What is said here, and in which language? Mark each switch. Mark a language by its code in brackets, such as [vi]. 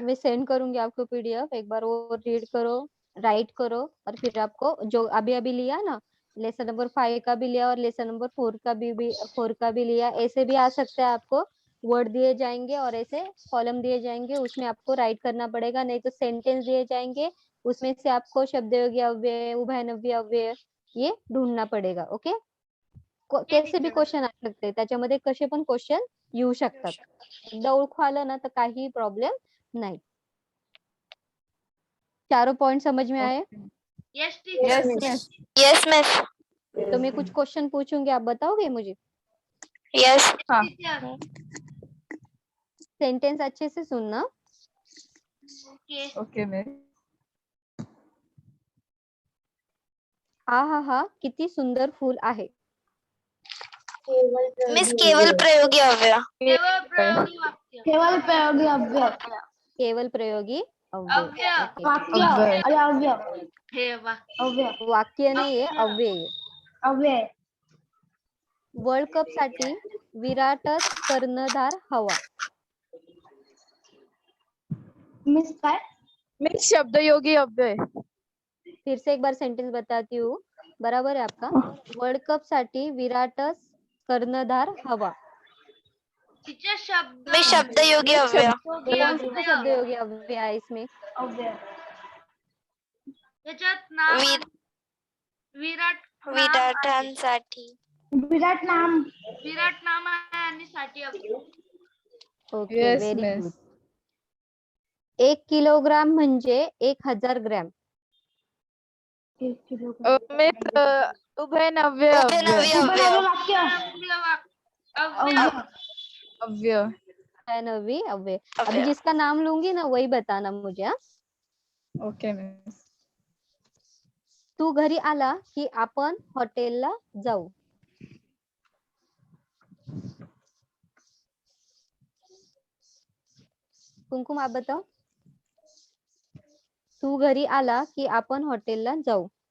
[hi] मैं सेंड करूंगी आपको पीडीएफ. एक बार वो रीड करो, राइट करो और फिर आपको जो अभी लिया ना लेसन नंबर 5 का भी लिया और लेसन नंबर 4 का भी लिया. ऐसे भी आ सकता है आपको. वर्ड दिए जाएंगे और ऐसे कॉलम दिए जाएंगे उसमें आपको राइट करना पड़ेगा. नहीं तो सेंटेंस दिए जाएंगे उसमें से आपको शब्दयोगी अव्यय, उभयनवी अव्यय ये ढूंढना पडेगा. ओके कैसे भी क्वेश्चन आ सकते [mr] त्याच्यामध्ये कसे पण क्वेश्चन येऊ शकतात. एकदा ओळखू आलं ना तर काही प्रॉब्लेम नाही. [hi] चारों पॉइंट समझ में आए? [en] Yes teacher. Yes miss. [hi] तो मैं कुछ क्वेश्चन पूछूंगी आप बताओगे मुझे. [en] Yes. Teacher. [hi] सेंटेंस अच्छे से सुनना. [en] Okay. Okay, miss. [mr] हा किती सुंदर फूल आहे. मिस केवल प्रयोगी अव्यय. केवळ प्रयोगी वाक्य. केवळ प्रयोगी अव्यय. केवल प्रयोगी अव्यय. अव्यय. ओके. वाक्य अव्यय. अरे अव्यय. हे अव्यय. वाक्य नाहीये अव्यय आहे. अव्यय. वर्ल्ड कप साठी विराटच कर्णधार हवा. मिस काय? Miss शब्दयोगी अव्यय. [hi] फिर से एक बार सेंटेंस बताती हूँ. बराबर है आपका. [mr] वर्ल्ड कप साठी विराटच कर्णधार हवा. टीचर शब्द मिस शब्दयोगी अव्यय. [hi] कौन सा शब्दयोगी अव्यय है इसमें? [mr] अव्यय. त्याच्यात नाम विराट विराटांसाठी. विराट नाम. विराट नाम आहे आणि साठी अव्यय. [en] Okay Yes, very miss. Good. [mr] 1 kilogram म्हणजे 1000 ग्रॅम. 1 किलोग्राम. Miss उभयनव्य उभयनवी अव्यय. अव्यय. वाक्य. अव्यय. अव्यय. उभयनवी अव्यय. अभी अव्यय. [hi] जिसका नाम लूंगी ना वही बताना मुझे. हाँ? [en] Okay, miss. [mr] तू घरी आला की आपण हॉटेलला जाऊ. [hi] कुमकुम आप बताओ. [mr] तू घरी आला की आपण हॉटेलला जाऊ.